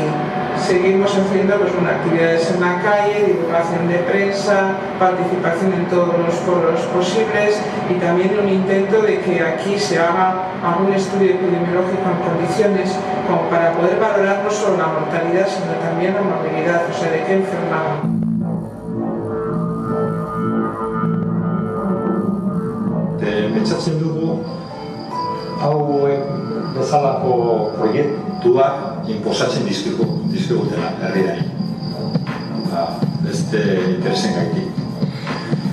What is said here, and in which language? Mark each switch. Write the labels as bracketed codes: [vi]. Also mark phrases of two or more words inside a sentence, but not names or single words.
[es] Seguimos haciendo actividades en la calle, divulgación de prensa, participación en todos los foros posibles y también un intento de que aquí se haga algún estudio epidemiológico en condiciones como para poder valorar no solo la mortalidad sino también la morbilidad, o sea, de qué enfermaban. [eu] Pentsatzen dugu hauek bezalako proiektuak inposatzen dizkigutela herriari, beste interesen gaitik.